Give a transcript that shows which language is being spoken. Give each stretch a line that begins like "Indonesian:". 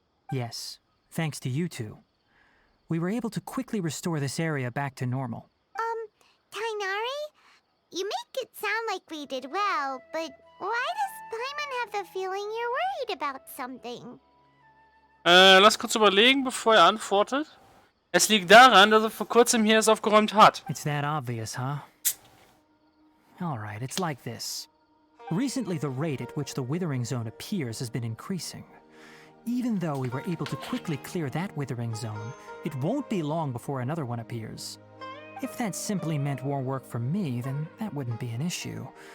English: Yes, thanks to you two. We were able to quickly restore this area back to normal. Tainari? You make it sound like we did well, but why does Paimon have the feeling you're worried about something?
German: Lass kurz überlegen, bevor er antwortet. Es liegt daran, dass er vor kurzem hier es aufgeräumt hat.
English: It's that obvious, huh? Alright, it's like this. Recently, the rate at which the withering zone appears has been increasing. Even though we were able to quickly clear that withering zone, it won't be long before another one appears. If that simply meant more work for me, then that wouldn't be an issue.